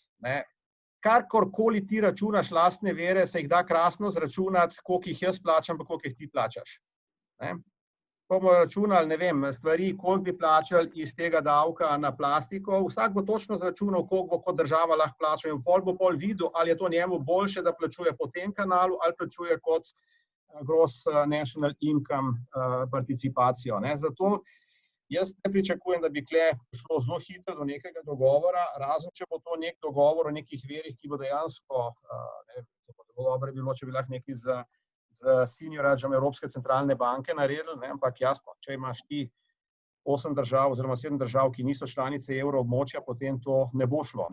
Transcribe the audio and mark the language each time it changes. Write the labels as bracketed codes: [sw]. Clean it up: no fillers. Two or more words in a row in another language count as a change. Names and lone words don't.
[sl] Karkoli ti računaš lastne vere, se jih da krasno zračunati, koliko jih jaz plačam, pa koliko jih ti plačaš. Bomo računali, ne vem, stvari, koliko bi plačali iz tega davka na plastiko, vsak bo točno zračunal, koliko bo kot država lahko plačal in pol videl, ali je to njemu boljše, da plačuje po tem kanalu, ali plačuje kot [en] gross national income [sl] participacijo. Zato jaz ne pričakujem, da bi tukaj prišlo zelo hitro do nekega dogovora, razen če bo to nek dogovor o nekih verih, ki bo dejansko, zelo dobro bi bilo, če bi lahko nekaj z senioragem Evropske centralne banke naredili, ampak jasno, če imaš ti 8 držav oziroma 7 držav, ki niso članice evroobmočja, potem to ne bo šlo.